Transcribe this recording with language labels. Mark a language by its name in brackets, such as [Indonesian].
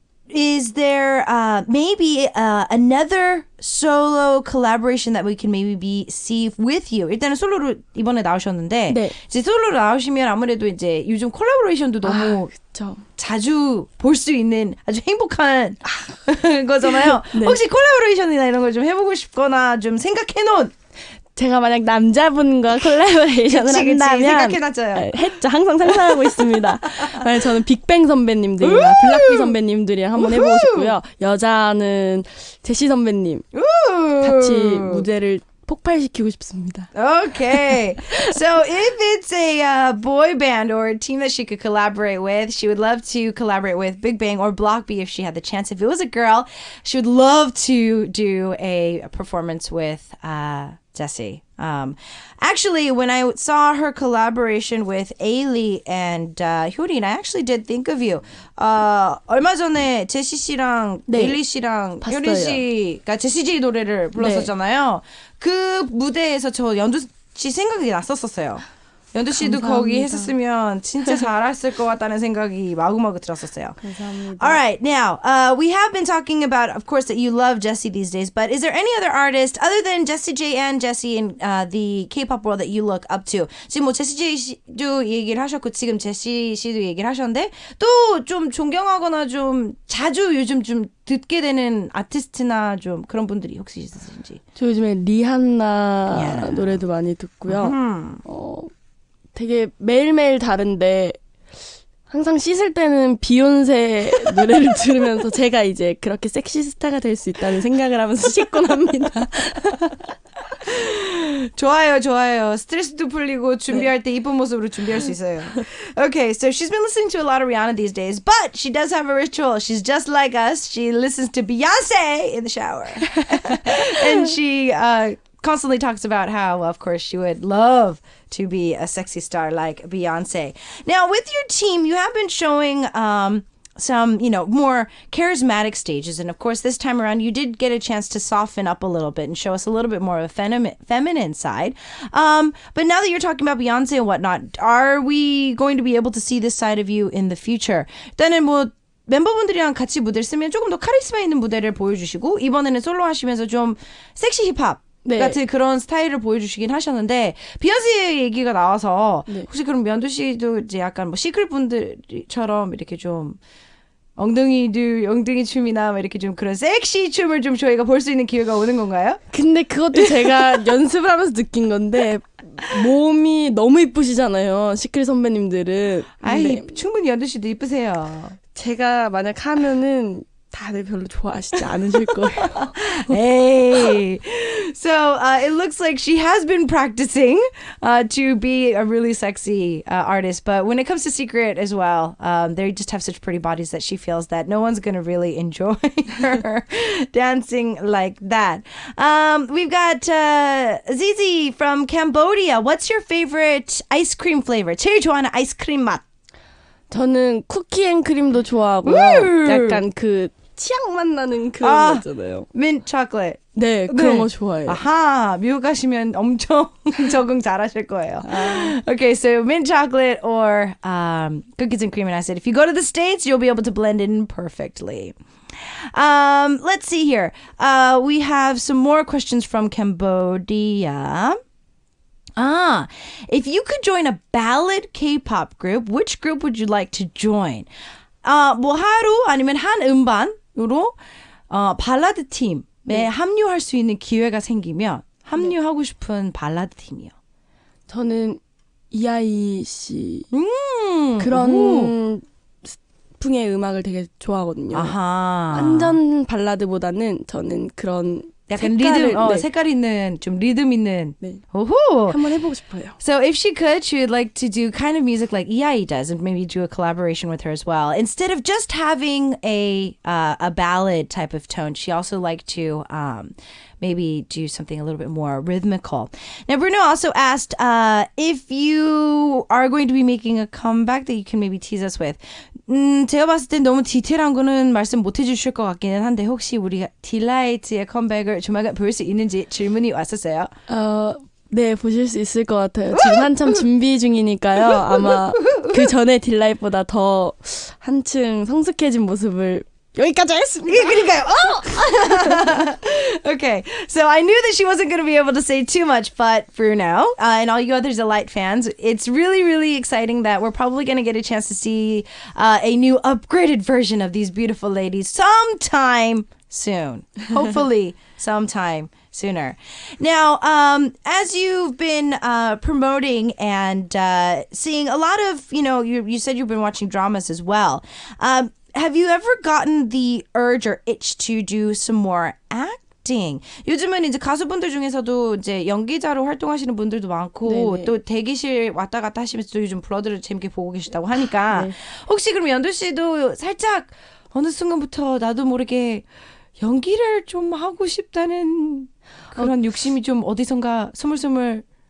[English] Is there maybe another solo collaboration that we can maybe see with you? [Korean] 일단은 솔로로 이번에 나오셨는데 네. 이제 솔로로 나오시면 아무래도 이제 요즘 콜라보레이션도 너무 그쵸. 자주 볼 수 있는 아주 행복한 거잖아요. 네. 혹시 콜라보레이션이나 이런 걸 좀 해보고 싶거나 좀 생각해놓은 제가 만약 남자분과 콜라보레이션을 그치, 한다면 생각해놨어요. 네, 했죠. 항상 상상하고 있습니다. 만약 저는 빅뱅 선배님들이나 블락비 선배님들이랑 한번 해보고 싶고요. 여자는 제시 선배님 같이 무대를 폭발시키고 싶습니다. [English] Okay. So if it's a boy band or a team that she could collaborate with, she would love to collaborate with Big Bang or Block B if she had the chance. If it was a girl, she would love to do a performance with Jessie. Actually, when I saw her collaboration with Ailey and Hyorin, I actually did think of you. [Korean] 얼마 전에 제시 씨랑 네. 에일리 씨랑 봤어요. 효린 씨가 제시 J 노래를 불렀었잖아요. 그 무대에서 저 연두 씨 생각이 났었어요. 연두 씨도 감사합니다. 거기 했었으면 진짜 잘했을 것 같다는 생각이 마구마구 들었었어요. 감사합니다. [English] All right, now we have been talking about, of course, that you love Jessie these days. But is there any other artist other than Jessie J and Jessie in the K-pop world that you look up to? [Korean] 지금 뭐 제시 J 씨도 얘기를 하셨고 지금 제시 씨도 얘기를 하셨는데 또 좀 존경하거나 좀 자주 요즘 좀 듣게 되는 아티스트나 좀 그런 분들이 혹시 있으신지? 저 요즘에 리한나 리한나. 노래도 많이 듣고요. 되게 매일매일 다른데 항상 씻을 때는 비욘세 노래를 들으면서 제가 이제 그렇게 섹시 스타가 될 수 있다는 생각을 하면서 씻곤 합니다. 좋아요, 좋아요. 스트레스도 풀리고 준비할 때 이쁜 모습으로 준비할 수 있어요. [English] Okay, so she's been listening to a lot of Rihanna these days, but she does have a ritual. She's just like us. She listens to Beyonce in the shower. And she constantly talks about how, of course, she would love to be a sexy star like Beyonce. Now, with your team, you have been showing some, more charismatic stages. And of course, this time around, you did get a chance to soften up a little bit and show us a little bit more of a feminine side. But now that you're talking about Beyonce and whatnot, are we going to be able to see this side of you in the future? [Korean] 일단은 뭐 멤버분들이랑 같이 무대를 쓰면 조금 더 카리스마 있는 무대를 보여주시고 이번에는 솔로 하시면서 좀 섹시 힙합 네. 같은 그런 스타일을 보여주시긴 하셨는데 비욘세 얘기가 나와서 네. 혹시 그럼 연두 씨도 이제 약간 뭐 시크릿 분들처럼 이렇게 좀 엉덩이 춤이나 뭐 이렇게 좀 그런 섹시 춤을 좀 저희가 볼 수 있는 기회가 오는 건가요? 근데 그것도 제가 연습을 하면서 느낀 건데 몸이 너무 이쁘시잖아요. 시크릿 선배님들은. 아이 충분히 연두 씨도 이쁘세요. 제가 만약 하면은 다들 별로 좋아하시지 않으실 거예요. [English] Hey. So it looks like she has been practicing to be a really sexy artist. But when it comes to Secret as well, they just have such pretty bodies that she feels that no one's going to really enjoy her dancing like that. We've got Zizi from Cambodia. What's your favorite ice cream flavor? [Korean] 제일 좋아하는 아이스크림 맛. 저는 쿠키 앤 크림도 좋아하고요. 약간 그 치약 맛 나는 그런 거 있잖아요. [English] mint chocolate. [Korean] 네, 그런 거 좋아해요. 아하, 미국 가시면 엄청 적응 잘하실 거예요. [English] Okay, so mint chocolate or cookies and cream. And I said, if you go to the States, you'll be able to blend in perfectly. Let's see here. We have some more questions from Cambodia. If you could join a ballad K-pop group, which group would you like to join? [Korean] 뭐 하루 아니면 한 음반으로 발라드 팀에 합류할 수 있는 기회가 생기면 합류하고 싶은 발라드 팀이요. 저는 이하이 씨 그런 풍의 음악을 되게 좋아하거든요. 아하. 완전 발라드보다는 저는 그런 약간 색깔을, 리듬, 네. 색깔 있는 좀 리듬 있는. 네. 오호. 한번 해보고 싶어요. [English] So if she could, she would like to do kind of music like Iai does, and maybe do a collaboration with her as well. Instead of just having a ballad type of tone, she also liked to maybe do something a little bit more rhythmical. Now, Bruno also asked if you are going to be making a comeback that you can maybe tease us with. [Korean] 제가 봤을 땐 너무 디테일한 거는 말씀 못 해주실 것 같기는 한데 혹시 우리 딜라이트의 컴백을 조만간 볼 수 있는지 질문이 왔었어요. 네, 보실 수 있을 것 같아요. 지금 한참 준비 중이니까요. 아마 그 전에 딜라이트보다 더 한층 성숙해진 모습을 여기까지 했습니다. 그러니까요. [English] Okay, so I knew that she wasn't going to be able to say too much, but Bruno and all you other Delight fans, it's really, really exciting that we're probably going to get a chance to see a new upgraded version of these beautiful ladies sometime soon. Hopefully, sometime sooner. Now, as you've been promoting and seeing a lot of, you said you've been watching dramas as well. Have you ever gotten the urge or itch to do some more acting? [Korean] 요즘은 이제 가수분들 중에서도 이제 연기자로 활동하시는 분들도 많고 네네. 또 대기실 왔다 갔다 하시면서 또 요즘 브로드를 재밌게 보고 계시다고 하니까 네. 혹시 그럼 연두 씨도 살짝 어느 순간부터 나도 모르게 연기를 좀 하고 싶다는 그런 욕심이 좀 어디선가 스물스물